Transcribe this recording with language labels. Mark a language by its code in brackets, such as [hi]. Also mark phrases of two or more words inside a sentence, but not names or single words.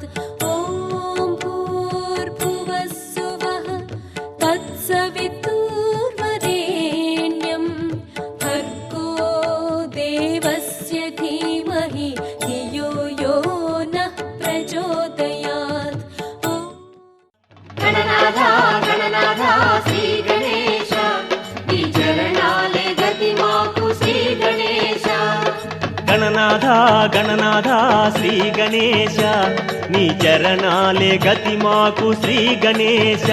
[sa] ॐ भूर्भुवः स्वः तत्सवितुर्वरेण्यं भर्गो देवस्य धीमहि धियो यो नः प्रचोदयात्। [te] గణనాథ గణనాథ శ్రీ గణేశ నీ చరణాలే గతి మాకు శ్రీ గణేశ. గణనాథ గణనాథ శ్రీ గణేశ నీ చరణాలే గతి మాకు శ్రీ గణేశ.